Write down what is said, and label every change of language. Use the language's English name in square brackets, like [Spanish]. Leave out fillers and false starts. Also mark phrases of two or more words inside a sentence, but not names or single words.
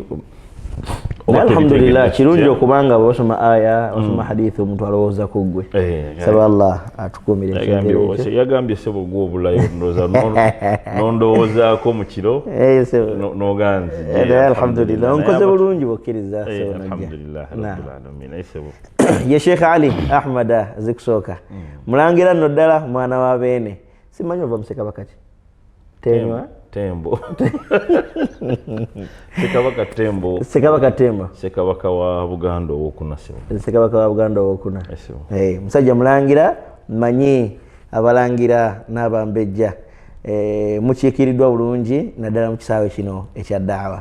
[Ganda] Alhamdulillah kirungi okubanga bw'osoma aya osoma hadithi omuntu alowooza ku ggwe. Saba Allah atukuumire ekyogero ekyo. Yagambye sebo gwe obulayo n'ondowoozaako mu kiro n'oganzi. Alhamdulillah onkoze bulungi bwokkiriza. [Arabic] الحمد لله رب العالمين. [Ganda] Ye Sheikh Ali Ahmada Zikusooka mulangira nno ddala mwana wa Beene simanyi ova musekabaka ki Tembo Sekabaka Tembo Sekabaka wa Buganda owokuna. Sekabaka wa Buganda owokuna. Musajja mulangira manyi abalangira n'abambejja mukiikiriddwa bulungi naddala mu kisaawe kino ekya daawa.